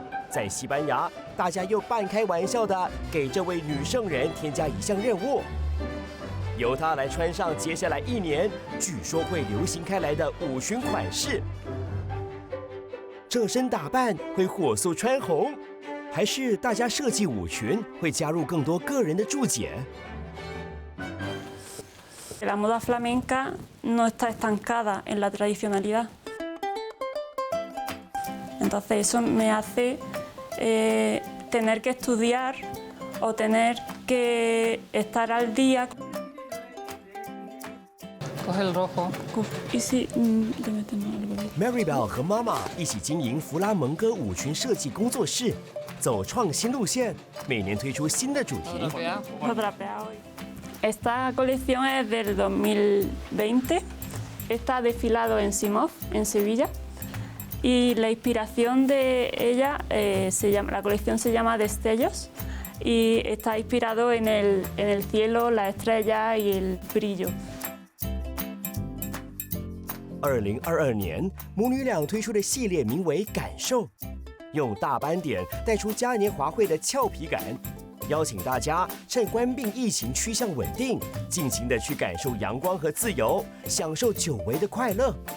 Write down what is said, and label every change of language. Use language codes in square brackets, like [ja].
[zh] 在西班牙，大家又半开玩笑的给这位女圣人添加一项任务，由她来穿上接下来一年据说会流行开来的舞裙款式。这身打扮会火速穿红，还是大家设计舞裙会加入更多个人的注解？ [es] La moda flamenca no está estancada en la tradicionalidad. Entonces eso me hace tener que estudiar o tener que estar al día. Coge el rojo. ¿Y si le metemos algo? [zh] Maribel 和妈妈一起经营弗拉蒙哥舞裙设计工作室，走创新路线，每年推出新的主题。 [es] Esta colección es del 2020. Está desfilado en Simov, en Sevilla. Y la inspiración de ella, la colección se llama Destellos y está inspirado en el cielo, las estrellas y el brillo. [zh] 2022年，母女俩推出的系列名为“感受”，用大斑点带出嘉年华会的俏皮感。邀请大家趁冠病疫情趋向稳定，尽情的去感受阳光和自由，享受久违的快乐。